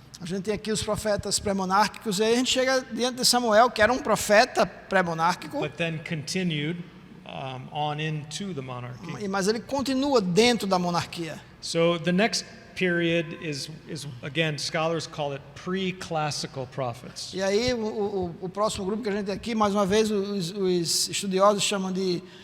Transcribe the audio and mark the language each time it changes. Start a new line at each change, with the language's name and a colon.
Portuguese: A gente tem aqui os profetas pré-monárquicos, e aí a gente chega diante de Samuel, que era um profeta pré-monárquico,
English: But then continued on into the monarchy.
Portuguese: mas ele continua dentro da monarquia.
English: So the next period is again, scholars call it pre-classical prophets.
Portuguese: E aí o próximo grupo que a gente tem aqui, mais uma vez, os estudiosos chamam de